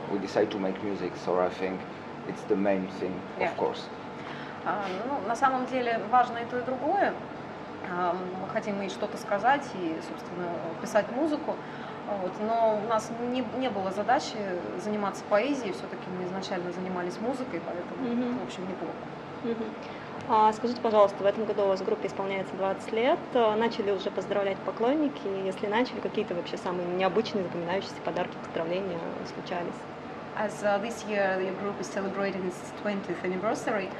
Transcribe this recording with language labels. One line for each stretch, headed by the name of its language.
English: We decide to make music, so I think it's the main thing, of course.
Russian: Ну, на самом деле важно и то, и другое. Мы хотим и что-то сказать, и, собственно, писать музыку. Вот, но у нас не было задачи заниматься поэзией, все-таки мы изначально занимались музыкой, поэтому, в общем, неплохо. Скажите, пожалуйста, в этом году у вас в группе исполняется 20 лет. Начали уже поздравлять поклонники? Если начали, какие-то вообще самые необычные, запоминающиеся подарки, поздравления случались?
English: As this year your group is celebrating its 20th anniversary,